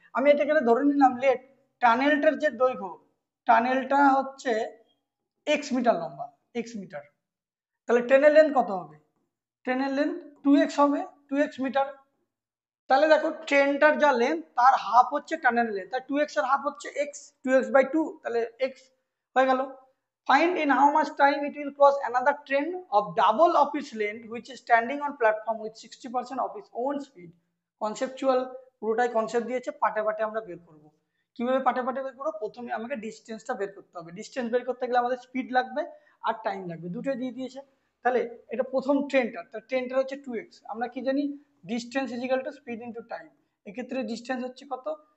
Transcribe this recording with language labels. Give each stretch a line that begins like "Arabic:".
Bangla: আমি এটা এখানে ধরে নিলাম টানেলটার যে দৈর্ঘ্য, টানেলটা হচ্ছে এক্স মিটার লম্বা, এক্স মিটার, তাহলে ট্রেনের লেন্থ কত হবে, ট্রেনের লেন্থ 2x হবে, 2x মিটার, তাহলে দেখো ট্রেনটার যা লেন্থ তার হাফ হচ্ছে টানেলের লেন্থ, তাই 2x এর হাফ হচ্ছে x, 2x/2, তাহলে x হয়ে গেল।
English: Find in how much time it will cross another train of double of its length which is standing on platform with 60% of its own speed.
Bangla: Conceptual পুরোটাই concept দিয়েছে, পাটে পাটে আমরা বের করব। কিভাবে পাটে পাটে বের করবো? প্রথমে আমাকে ডিস্টেন্সটা বের করতে হবে। ডিস্টেন্স বের করতে গেলে আমাদের স্পিড লাগবে আর টাইম লাগবে, দুটোই দিয়ে দিয়েছে। তাহলে এটা প্রথম ট্রেনটা, তার ট্রেনটা হচ্ছে 2x। আমরা কি জানি?
English: Distance is equal to speed into time.
Bangla: এক্ষেত্রে ডিস্টেন্স হচ্ছে কত?